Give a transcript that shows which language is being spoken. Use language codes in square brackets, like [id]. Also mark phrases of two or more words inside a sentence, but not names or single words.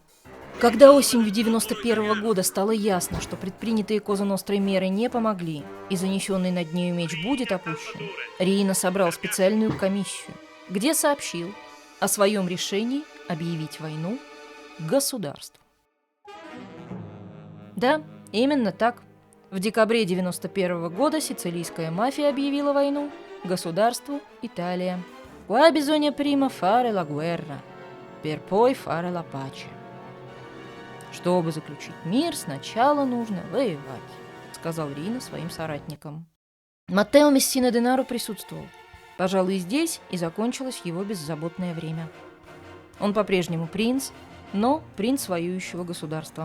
[ru] Когда осенью 91 года стало ясно, что предпринятые Коза Нострой меры не помогли и занесенный над нею меч будет опущен, Риина собрал специальную комиссию, где сообщил о своем решении объявить войну государству. Да, именно так. В декабре 91 года сицилийская мафия объявила войну государству Италия. [it] «Qua bisogna prima fare la guerra, per poi fare la pace». [ru] «Чтобы заключить мир, сначала нужно воевать», — сказал Риина своим соратникам. Маттео Мессина Денаро присутствовал. Пожалуй, здесь и закончилось его беззаботное время. Он по-прежнему принц, но принц воюющего государства.